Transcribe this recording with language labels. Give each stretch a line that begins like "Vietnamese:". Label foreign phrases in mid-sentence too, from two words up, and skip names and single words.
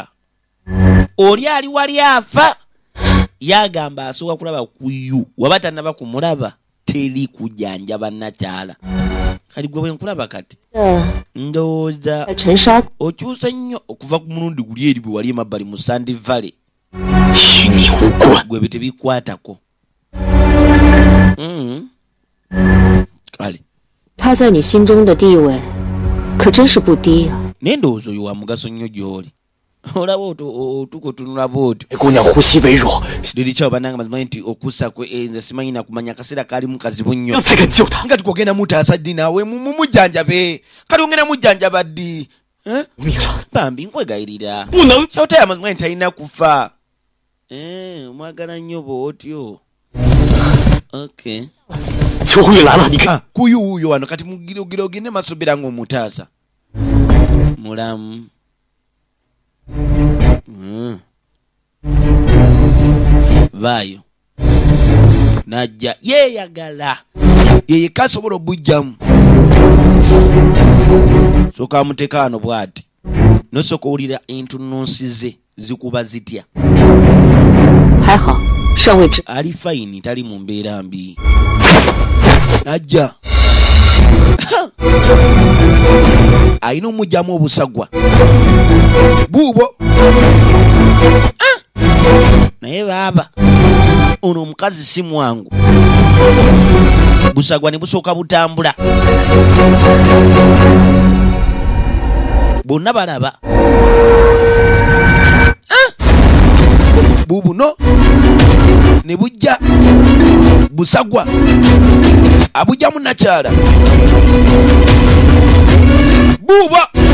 Ganda: oli ali wali afa yagamba asooka kulaba kuyu waba tanaba kumulaba teri kujanjaba nakyala kati gwe bwenkulaba kati ndowooza okyusa nnyo okuva ku mulundi guli eri bwe wali emabbali mu Sandi Valley gwe tebikwatako kale
Chinese: 他在你心中的地位可真是不低呀。
Ganda: naye ndowooza oyo wa mugaso nnyo gy'oli olaba otukotunula bwotyo
Chinese: 姑娘呼吸微弱，
Ganda: liri kyawo bananga mazima nti okussa kwe nze simanyi na kumanya akaseera kaalimu kazibu nnyo
Chinese: 要才敢救她。
Ganda: nga tukogenda mutaasa ddi naawe mumujjanjabe kati ogenda mujjanjaba ddi
Chinese: 命了，
Ganda: bambi nkwegayirira
Chinese: 不能。
Ganda: kyotaya mazima nti talina kufa omwagala nnyo bwotyo okay
Chinese: 秋胡玉来了，你看。
Ganda: kuyu wuuyo wano kati mugirogire ogende maaso beera ng'omutaasa mulamu vaayo najja yeeyagala yeyeka asobola obujjamu sooka amuteeka wano bw'ati nosooka owulira entunnunsi ze zikuba zitya
Chinese: 还好，尚未知。
Ganda: ali fayini tali mu mbeera mbi najja alina omujjamu obusagwa buubo naye baaba ono omukazi si mwangu busagwa ne busooka butambula bonna balaba bubuno ne bujja busagwa abujjamu nakyala buuba